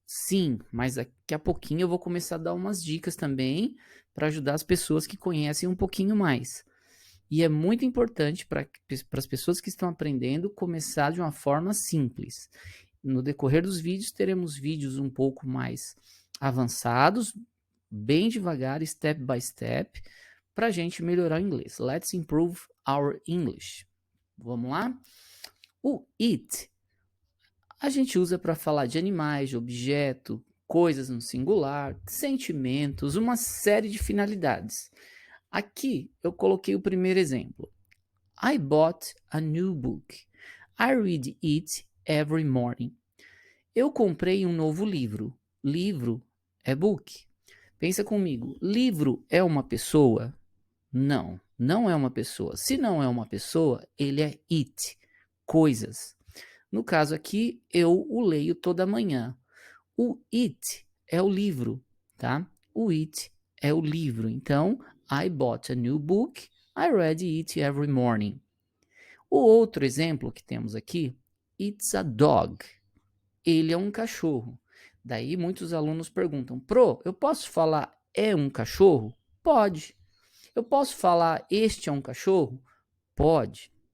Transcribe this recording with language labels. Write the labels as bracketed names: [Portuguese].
[Portuguese] Sim, mas daqui a pouquinho eu vou começar a dar umas dicas também para ajudar as pessoas que conhecem um pouquinho mais. E é muito importante para as pessoas que estão aprendendo começar de uma forma simples. No decorrer dos vídeos, teremos vídeos um pouco mais avançados, bem devagar, [English] step by step, [Portuguese] para a gente melhorar o inglês. [English] Let's improve our English. [Portuguese] Vamos lá? O it a gente usa para falar de animais, de objeto, coisas no singular, sentimentos, uma série de finalidades. Aqui eu coloquei o primeiro exemplo. [English] I bought a new book. I read it every morning. [Portuguese] Eu comprei um novo livro. Livro é book. Pensa comigo, livro é uma pessoa? Não, não é uma pessoa. Se não é uma pessoa, ele é it, coisas. No caso aqui, eu o leio toda manhã. O it é o livro, tá? O it é o livro. [English] Então, I bought a new book. I read it every morning. [Portuguese] O outro exemplo que temos aqui, [English] it's a dog. [Portuguese] Ele é um cachorro. Daí muitos alunos perguntam, eu posso falar é um cachorro? Pode. Eu posso falar este é um cachorro? Pode.